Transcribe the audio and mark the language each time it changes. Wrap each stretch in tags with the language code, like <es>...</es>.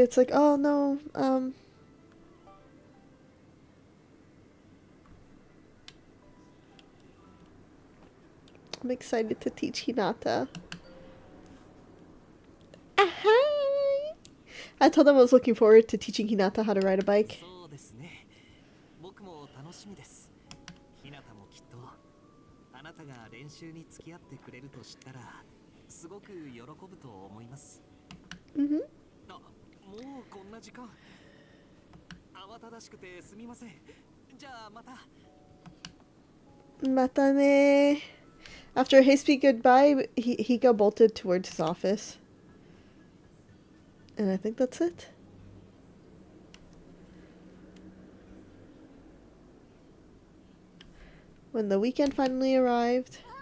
<en>It's like, oh no, I'm excited to teach Hinata. Hi! I told them I was looking forward to teaching Hinata how to ride a bike.</en> <ja>そうですね。僕も楽しみです。ひなたもきっとあなたが練習に付き合ってくれると知ったらすごく喜ぶと思います。 Mm-hmm. あ、もうこんな時間。慌ただしくてすみません。じゃあまた。 Matane.</ja> <en>After a hasty goodbye, he got bolted towards his office. And I think that's it. When the weekend finally arrived.</en>